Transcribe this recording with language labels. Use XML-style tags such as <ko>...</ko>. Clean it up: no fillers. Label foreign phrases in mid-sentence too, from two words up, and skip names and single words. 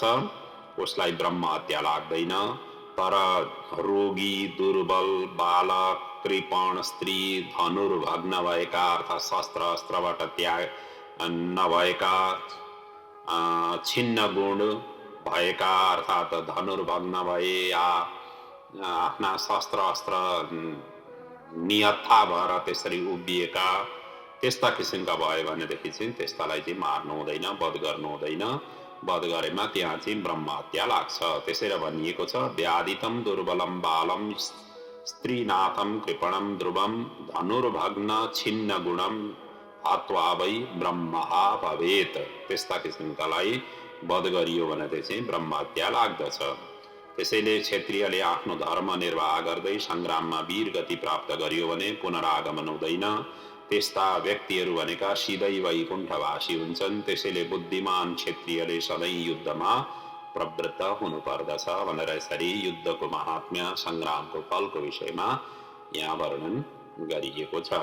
<ne>उसलाई ब्रह्म हत्या लाग्दैन। तर रोगी, दुर्बल, बालक, कृपण, स्त्री, धनुर्भग्न भएका अर्थात् शस्त्र अस्त्रबाट त्याग नभएका, छिन्न गुण भएका अर्थात् धनुर्भग्न भए या आफ्ना शस्त्र अस्त्र निहत्था भएर त्यसरी उभिएका, त्यस्ता किसिमका भयो भनेदेखि चाहिँ त्यस्तालाई चाहिँ मार्नु हुँदैन, वध गर्नु हुँदैन। वध गरेमा त्यहाँ चाहिँ ब्रह्म हत्या लाग्छ। त्यसैले भनिएको छ,</ne> <sa>व्याधितम दुर्बलम बालम स्त्रीनाथम कृपणम ध्रुवम धनुर्भग्न छिन्न गुणम हत्वा वै ब्रह्महा भवेत।</sa> <ne>त्यस्ता किसिमकालाई वध गरियो भनेदेखि चाहिँ ब्रह्म हत्या लाग्दछ। त्यसैले क्षेत्रीयले आफ्नो धर्म निर्वाह गर्दै सङ्ग्राममा वीर गति प्राप्त गरियो भने पुनरागमन हुँदैन। त्यस्ता व्यक्तिहरू भनेका सिधै वैकुण्ठवासी हुन्छन्। त्यसैले बुद्धिमान क्षेत्रीयले सधैँ युद्धमा प्रवृत्त हुनुपर्दछ भनेर यसरी युद्धको महात्म्य, सङ्ग्रामको फलको विषयमा यहाँ वर्णन गरिएको छ।</ne>